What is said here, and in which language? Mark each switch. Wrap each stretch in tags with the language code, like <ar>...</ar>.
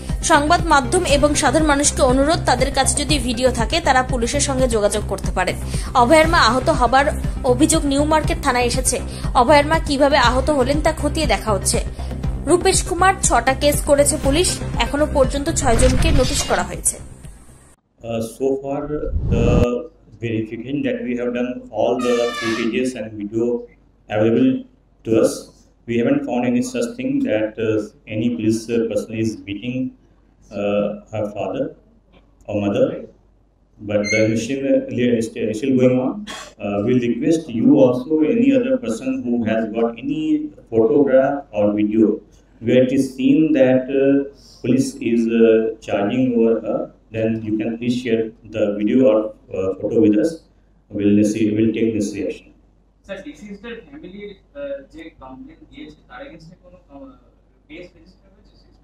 <bn>সংবাদ মাধ্যম এবং সাধারণ মানুষকে অনুরোধ, তাদের কাছে যদি ভিডিও থাকে তারা পুলিশের সঙ্গে যোগাযোগ করতে পারেন। অভয়ার মা আহত হবার অভিযোগ নিউ মার্কেট থানায় এসেছে। অভয়ার মা কিভাবে আহত হলেন তা খতিয়ে দেখা হচ্ছে। রূপেশ কুমার 6টা কেস করেছে পুলিশ, এখনো পর্যন্ত 6 জনকে নোটিশ করা হয়েছে।</bn> <en>So far, the verification that we have done all the footages and video available to us, we haven't found any such thing that any police person is beating her father or mother. But the investigation is still going on. We'll request you also, any other person who has got any photograph or video where it is seen that police is charging over her, then you can please share the video or photo with us. We'll take this reaction. Sir, deceased family</en> <bn>যে complain দিয়েছে তার এগেইনস্টে কোনো case register হয়েছে?</bn>